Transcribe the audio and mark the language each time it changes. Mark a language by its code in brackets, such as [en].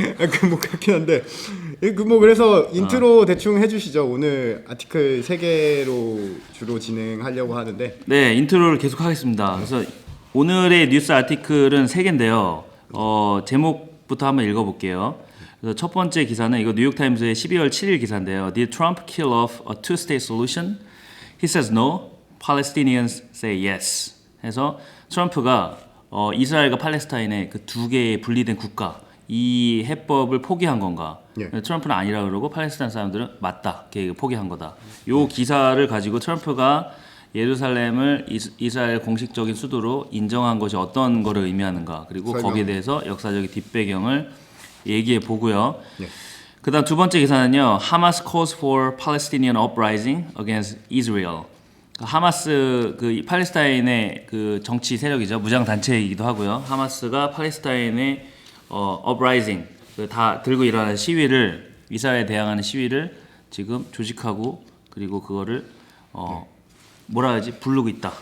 [ko] 그 뭐 그렇긴 한데 그 뭐 그래서 인트로 대충 해주시죠. 오늘 아티클 3개로 주로 진행하려고 하는데 네, 인트로를 계속 하겠습니다. 그래서 오늘의 뉴스 아티클은 3개인데요. 제목부터 한번 읽어볼게요. 그래서 첫 번째 기사는 이거 뉴욕타임스의 12월 7일 기사인데요. [en] Did Trump kill off a two-state solution? He says no. Palestinians say yes. [ko] 해서 트럼프가 이스라엘과 팔레스타인의 그 두 개의 분리된 국가 이 해법을 포기한 건가? 예. 트럼프는 아니라 그러고 팔레스타인 사람들은 맞다. 계획을 포기한 거다. 요 기사를 가지고 트럼프가 예루살렘을 이스라엘 공식적인 수도로 인정한 것이 어떤 거를 의미하는가? 그리고 설명. 거기에 대해서 역사적인 뒷배경을 얘기해 보고요. 예. 그다음 두 번째 기사는요. [en] Hamas calls for Palestinian uprising against Israel. [ko] 하마스 그 팔레스타인의 그 정치 세력이죠. 무장 단체이기도 하고요. 하마스가 팔레스타인의 uprising 다 들고 일어나는 시위를 이스라엘에 대항하는 시위를 지금 조직하고 그리고 그거를 뭐라 하지 부르고 있다.